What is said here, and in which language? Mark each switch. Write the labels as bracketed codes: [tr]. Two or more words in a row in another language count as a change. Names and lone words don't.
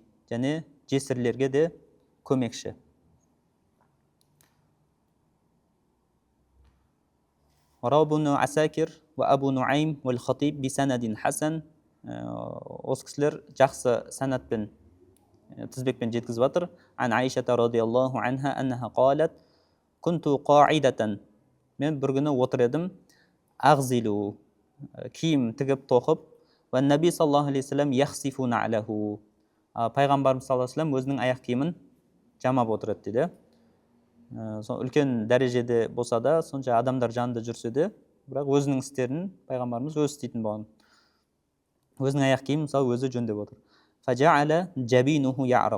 [kk] Және жесірлерге де көмекші. [ar] رواه ابن عساكر وأبو نعيم والخطيب بسند حسن. [kk] Осы кісілер жақсы санатпен, тізбекпен жеткізіп жатыр. [ar] عن عائشة رضي الله عنها أنها قالت كنت قاعدة." [kk] Мен бір күні отыр едім, ағзилу, киім тігіп тоқып, [ar] والنبي صلى الله عليه وسلم يخصف نعله. [kk] Пайғамбарымыз [ar] صلى الله عليه وسلم [kk] өзінің аяқ киімін жамап отыр еді дейді. Үлкен дәрежеде болса да, сонша адамдар жанында жүрсе де, бірақ өзінің істерін пайғамбарымыз өзі істейтін болған. Өзінің аяқ киімін мысалы өзі жөндеп отыр. [ar] فجعل جبينه يعرق.